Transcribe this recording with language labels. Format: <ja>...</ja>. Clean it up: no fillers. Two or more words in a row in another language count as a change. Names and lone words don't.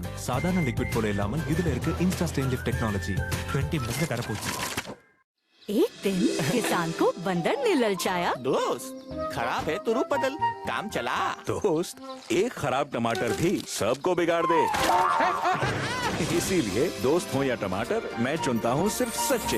<ta>சாதாரண லிக்விட் போல இல்லாமல் இதுல இருக்கு</ta> <en>insta stain lift technology.</en> <ta>20 மினிட்ஸ்ல கரப்போச்சு.</ta> <hi>एक दिन किसान को बंदर ने ललचाया। दोस्त खराब है तो रूप बदल, काम चला। दोस्त एक खराब टमाटर भी सबको बिगाड़ दे। इसीलिए दोस्त हो या टमाटर, मैं चुनता हूँ सिर्फ सच्चे।</hi>